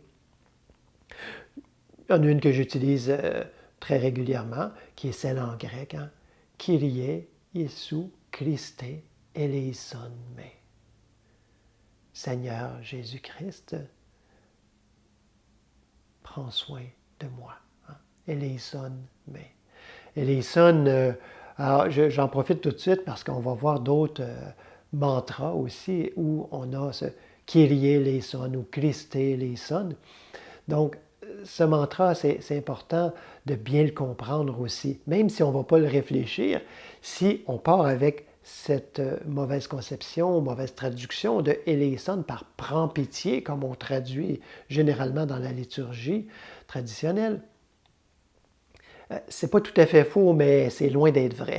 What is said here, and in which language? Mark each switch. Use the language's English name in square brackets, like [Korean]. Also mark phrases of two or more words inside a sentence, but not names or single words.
[French] Il y en a une que j'utilise très régulièrement, qui est celle en grec, hein? [Greek] Kyrie, Jésus, Χριστέ, ἐλέησόν με. [French] Seigneur Jésus-Christ, prends soin de moi. Hein? [Greek] Ἐλέησόν με. Ἐλέησον, [French] alors j'en profite tout de suite parce qu'on va voir d'autres mantras aussi où on a ce [Greek] Κύριε ἐλέησον [French] ou [Greek] Χριστὲ ἐλέησον. [French] Donc, ce mantra, c'est important de bien le comprendre aussi. Même si on ne va pas le réfléchir, si on part avec cette mauvaise conception, mauvaise traduction de eleison par prends pitié, comme on traduit généralement dans la liturgie traditionnelle, c'est pas tout à fait faux, mais c'est loin d'être vrai.